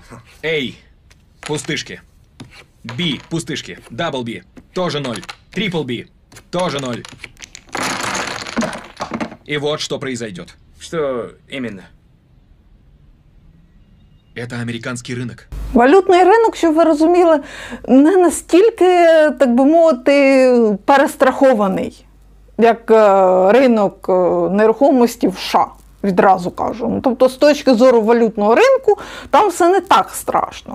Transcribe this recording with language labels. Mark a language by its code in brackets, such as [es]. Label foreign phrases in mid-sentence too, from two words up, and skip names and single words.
[ru] Эй, пустышки. B, пустышки. [en] Double B, [ru] тоже 0. [en] Triple B, [ru] тоже 0. И вот что произойдет. Что именно? Это американский рынок. [uk] Валютний ринок, щоб ви розуміли, не настільки, так би мовити, перестрахований, як ринок нерухомості в США, відразу кажу. Ну, тобто, з точки зору валютного ринку, там все не так страшно.